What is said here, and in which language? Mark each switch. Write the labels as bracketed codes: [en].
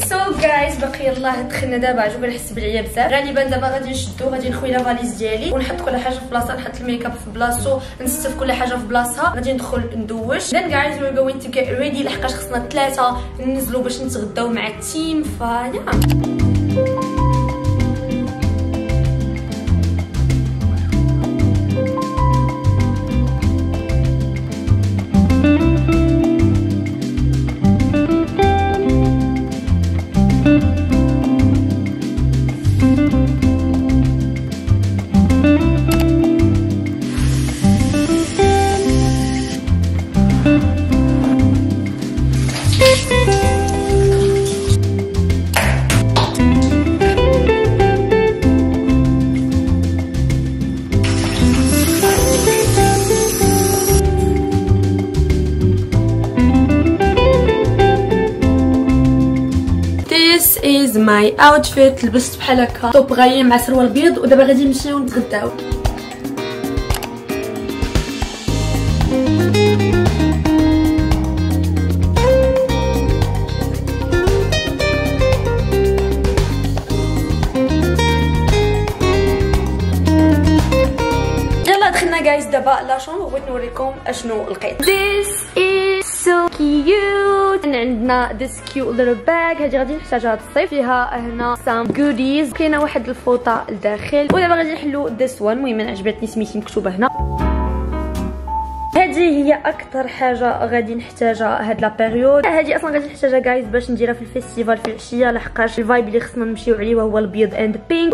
[en] so guys [ar] باقي يلاه دخلنا دابا. عجبو نحس بالعيا بزاف. غالبا دابا غادي نشدو، غادي نخوي لا فاليز ديالي ونحط كل حاجه في بلاصه، نحط الميك اب في بلاصتو، نستف كل حاجه في بلاصتها. غادي ندخل ندوش. [en] then guys we're going to get ready [ar] لحقاش خصنا 3 ننزلوا باش نتغداو مع التيم. فيا [en] is my outfit. [ar] لبست بحال هكا توب غاية مع سروال بيض، ودابا غادي نمشيو نتغداو. يلا دخلنا جايز دابا لا شومبر، بغيت نوريكم اشنو لقيت. [en] This is so cute. [ar] عندنا [en] this cute little bag. [ar] هذه غادي نحتاجها الصيف. فيها هنا [en] some goodies. [ar] كاينه واحد الفوطه لداخل. ودابا غادي نحلو [en] this one. [ar] المهم عجبتني سميتي مكتوبه هنا. هذه هي اكثر حاجه غادي نحتاجها هاد لا بيريود. هذه اصلا غادي نحتاجها جايز باش نديرها في الفيستيفال في العشيه، لحقاش الفايب اللي خصنا نمشيو عليه وهو البيض اند بينك.